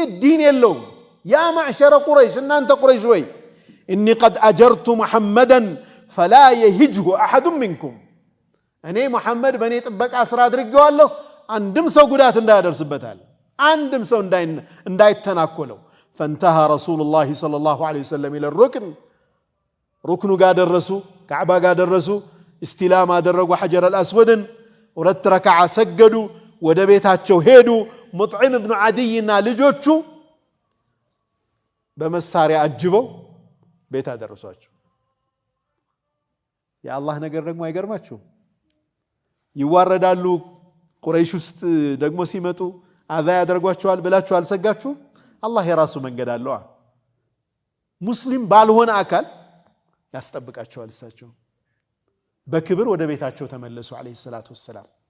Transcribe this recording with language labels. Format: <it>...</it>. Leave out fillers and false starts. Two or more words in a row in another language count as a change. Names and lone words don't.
<am>ዲን የለውም</am> <ar>يا معشر قريش</ar> <am>እናንተ ቁረይሽ</am> <ar>وإني قد أجرت محمدا فلا يهجه أحد منكم</ar> <am>እኔ ሙሐመድ በእኔ ጥበቃ ስራ አድርጌዋለሁ አንድም ሰው ጉዳት እንዳያደርስበታል አንድም ሰው እንዳይተናኮለው</am> <ar>فانتهى رسول الله صلى الله عليه وسلم الى الركن</ar> <am>ركن ጋር ደረሱ ካዕባ ጋር ደረሱ استلام አደረጉ</am> <ar>حجر الاسود</ar> <am>ሁለት ረካዓ ሰገዱ ወደ ቤታቸው ሄዱ ሙጥዒም ኢብኑ ዓዲይና ልጆቹ በመሳሪያ አጅበው ቤት አደረሷቸው የአላህ ነገር ደግሞ አይገርማችሁም ይዋረዳሉ ቁረይሽ ውስጥ ደግሞ ሲመጡ አዛ ያደርጓቸዋል ብላችሁ አልሰጋችሁ አላህ የራሱ መንገድ አለው ሙስሊም ባልሆነ አካል ያስጠብቃቸዋል እሳቸው በክብር ወደ ቤታቸው ተመለሱ</am> <ar>عليه الصلاة والسلام</ar>